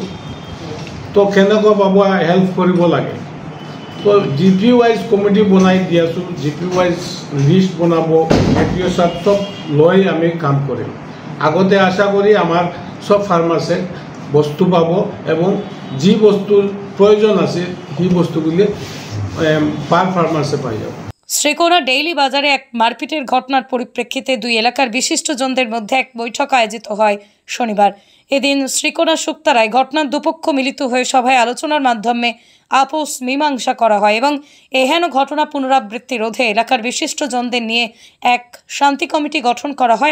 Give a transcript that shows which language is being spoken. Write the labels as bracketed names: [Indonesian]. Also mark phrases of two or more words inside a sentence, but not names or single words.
[Assamese] তো কেনেকুৱা পাব, হেল্প কৰিব লাগে। তো GP [English] wise committee [Assamese] বনাই দি আছোঁ, GP [English] wise list [Assamese] বনাব, FDO চাপ চব লৈ আমি কাম কৰিম। আগতে আশা কৰি আমাৰ সব ফাৰ্মাৰ্ছে বস্তু পাব এবং যি বস্তুৰ প্রয়োজন আছে সেই বস্তুগুলি পার ফার্মার্সে পাই যাব। [Bangla] শ্রীকোনা ডেইলি বাজারে এক মারপিটের ঘটনার পরিপ্রেক্ষিতে দুই এলাকার বিশিষ্টজনদের মধ্যে এক বৈঠক আয়োজিত হয় শনিবার। এদিন শ্রীকোনা শুক্তারায় ঘটনার দুপক্ষ মিলিত হয়ে সভায় আলোচনার মাধ্যমে আপোষ মীমাংসা করা হয় এবং এহেন ঘটনা পুনরাবৃত্তি রোধে এলাকার বিশিষ্টজনদের নিয়ে এক শান্তি কমিটি গঠন করা হয়।